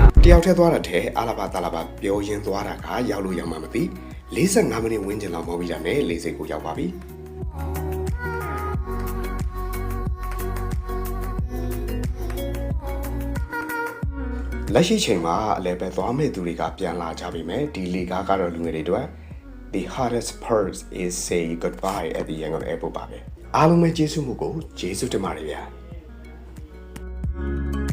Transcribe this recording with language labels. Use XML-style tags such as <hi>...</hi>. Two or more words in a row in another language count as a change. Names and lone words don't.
<my>တယောက်တည်းသွားတာတဲ့အာလာဘတာလာဘပြောရင်းသွားတာကရောက်လို့ရောက်မှမသိ45မိနစ်ဝန်းကျင်လောက်မောပြီးတာနဲ့လေစိတ်ကိုရောက်ပါပြီလက်ရှိချိန်မှာအလဲပဲသွားမဲ့သူတွေကပြန်လာကြပြီမဲ့ဒီလေကားကတော့လူငယ်တွေအတွက်</my> <en>The hardest part is say goodbye at the Yangon airport</en> <my>ပါပဲအားလုံးပဲကျေးဇူးမှုကိုကျေးဇူးတင်ပါတယ်ဗျာ</my>